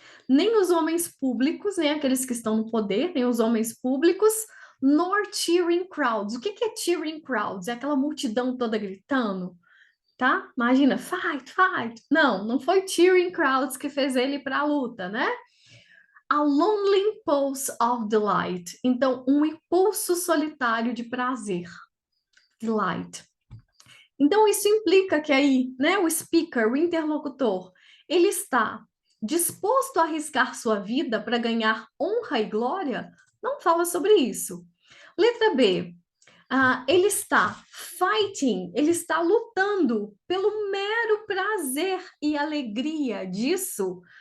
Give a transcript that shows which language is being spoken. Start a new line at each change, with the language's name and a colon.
Portuguese: Nem os homens públicos, nem aqueles que estão no poder, nem os homens públicos,
English: nor cheering crowds.
Portuguese: O que que é cheering crowds? É aquela multidão toda gritando, tá? Imagina,
English: fight, fight.
Portuguese: Não, não foi
English: cheering crowds
Portuguese: que fez ele para a luta, né?
English: A lonely impulse of delight.
Portuguese: Então, um impulso solitário de prazer. Delight. Então, isso implica que aí, né, o speaker, o interlocutor, ele está disposto a arriscar sua vida para ganhar honra e glória? Não fala sobre isso. Letra B. Ele está
English: fighting,
Portuguese: ele está lutando pelo mero prazer e alegria disso.